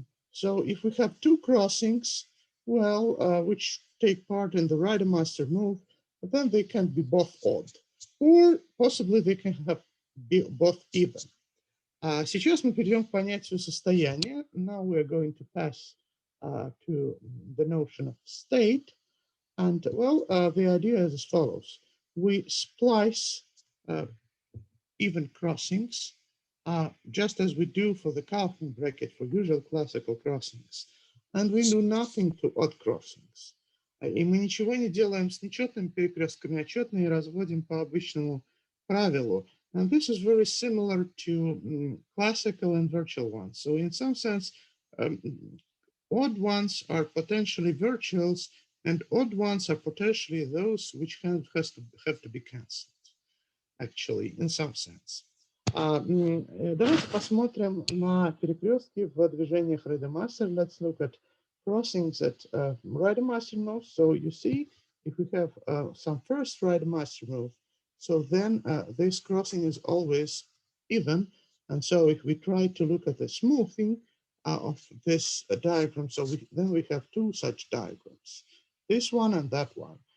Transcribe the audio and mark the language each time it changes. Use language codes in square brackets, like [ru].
[en] So if we have two crossings, which take part in the Reidemeister move, then they can be both odd, or possibly they can be both even. [ru] Сейчас мы перейдем к понятию состояния. [en] Now we are going to pass to the notion of state. And the idea is as follows. We splice even crossings, just as we do for the Kaufman bracket for usual classical crossings. And we do nothing to odd crossings. [ru] И мы ничего не делаем с нечетными перекрестками, а четные разводим по обычному правилу. [en] And this is very similar to classical and virtual ones. So in some sense, odd ones are potentially virtuals, and odd ones are potentially those which have to be cancelled, actually, in some sense. [ru] Давайте посмотрим на перекрестки в движениях Reidemeister. [en] Let's look at crossings at Reidemeister moves. So you see, if we have some first Reidemeister move, so then this crossing is always even. And so if we try to look at the smoothing of this diagram, so then we have two such diagrams, this one and that one.